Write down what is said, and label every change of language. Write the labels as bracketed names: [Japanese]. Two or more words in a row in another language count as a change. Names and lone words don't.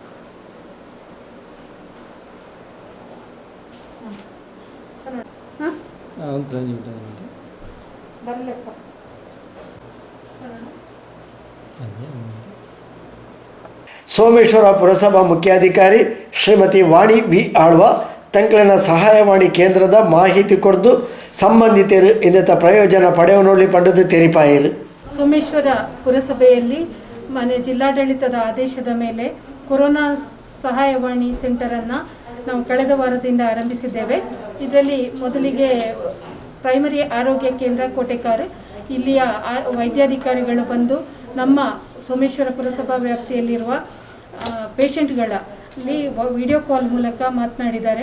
[Tulu] ಸೋಮೇಶ್ವರ ಪುರಸಭಾ ಮುಖ್ಯಾಧಿಕಾರಿ ಶ್ರೀಮತಿ ವಾಣಿ ವಿ ಆಳ್ವ ತಂಕ್ಲೆನ ಸಹಾಯವಾಣಿ ಕೇಂದ್ರದ ಮಾಹಿತಿ ಕೊಡ್ದು ಸಂಬಂಧಿತರು ಇಂದತ ಪ್ರಯೋಜನ ಪಡೆಯುವನೊಳ್ಳಿ ಪಂಡದು ತೆರಿಪಾಯಿರು. [Kannada] ಸೋಮೇಶ್ವರ ಪುರಸಭೆಯಲ್ಲಿ ಮನೆ ಜಿಲ್ಲಾಡಳಿತದ ಆದೇಶದ ಮೇಲೆ ಕೊರೋನಾ ಸಹಾಯವಾಣಿ ಸೆಂಟರನ್ನು ನಾವು ಕಳೆದ ವಾರದಿಂದ ಆರಂಭಿಸಿದ್ದೇವೆ. ಇದರಲ್ಲಿ ಮೊದಲಿಗೆ ಪ್ರೈಮರಿ ಆರೋಗ್ಯ ಕೇಂದ್ರ ಕೋಟೆಕಾರ್ ಇಲ್ಲಿಯ ವೈದ್ಯಾಧಿಕಾರಿಗಳು ಬಂದು ನಮ್ಮ ಸೋಮೇಶ್ವರ ಪುರಸಭಾ ವ್ಯಾಪ್ತಿಯಲ್ಲಿರುವ ಪೇಷಂಟ್ಗಳಲ್ಲಿ [English] video call [Kannada] ಮೂಲಕ ಮಾತನಾಡಿದ್ದಾರೆ.